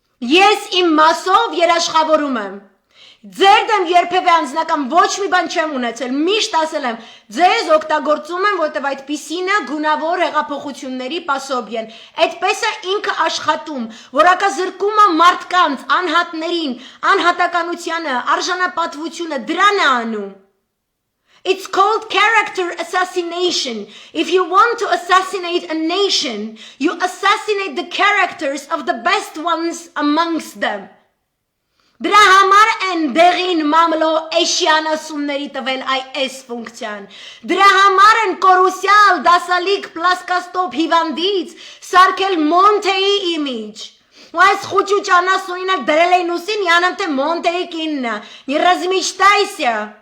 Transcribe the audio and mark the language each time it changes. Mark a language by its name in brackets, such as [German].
[Armenian] Ես իմ մասով երաշխավորում եմ։ Ձեր դեմ երբևէ անձնական ոչ մի բան չեմ ունեցել, միշտ ասել եմ, ձեզ օգտագործում եմ, որտև այդպիսինը գունավոր հեղափոխությունների պասոբի են, այդպես է ինքը աշխատում, որակազրկումը մարդկանց, անհատներին, անհատականությանը, արժանապատվությունը, դրան է անում։ [English] It's called character assassination. If you want to assassinate a nation, you assassinate the characters of the best ones amongst them. [Armenian] Դրա համար են դեղին մամլո էշյանասունների տվել այս ֆունկցիան։ Դրա համար են կորուսյալ դասալիկ պլասկաստոպ հիվանդից սարքել Մոնտեի իմիջ։ Ու այս խուճուճ անասունինը դրել էին ուսին, յանամ թե Մոնտեի կիննա, [Russian] նի размечтайся։